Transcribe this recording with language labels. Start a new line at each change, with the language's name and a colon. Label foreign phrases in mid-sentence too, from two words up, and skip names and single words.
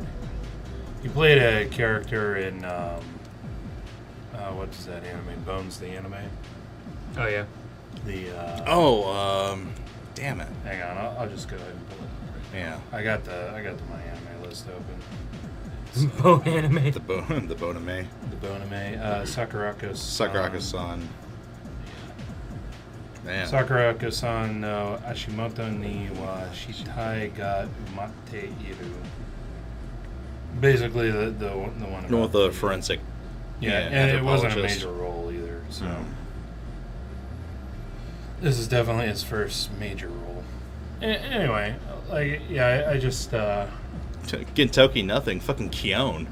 English: He played a character in what's that anime? Bones, the anime. Oh yeah. Damn it. Hang on, I'll just go ahead and pull it. Yeah. I got my anime list open. Bone anime. The Boname. The Boname. Sakurako-san. Man. Sakurako-san no Ashimoto ni wa shitai ga umatte iru. Basically, the one about with the forensic. Yeah, and it wasn't a anthropologist. major role either. So this is definitely his first major role. Anyway, I just Gintoki nothing. Fucking Kion.